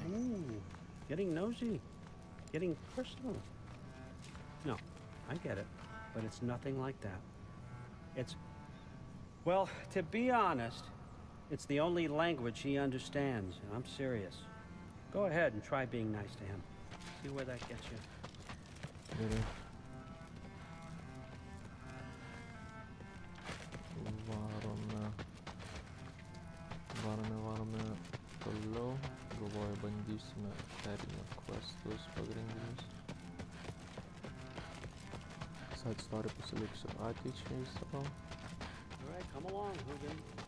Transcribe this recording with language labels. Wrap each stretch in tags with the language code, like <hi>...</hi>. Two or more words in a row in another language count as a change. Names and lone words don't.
<en>Ooh, getting nosy. Getting personal. No, I get it. But it's nothing like that. It's... Well, to be honest, it's the only language he understands, and I'm serious. Go ahead and try being nice to him. See where that gets you.</en> <lt>Gerai. Varome toliau. Galvoju, bandysime perimti questus pagrindinius.</lt> <en>Side story</en> <lt>pasiliksiu ateičiai savo.</lt> <en>Alright, come along, Hogan.</en>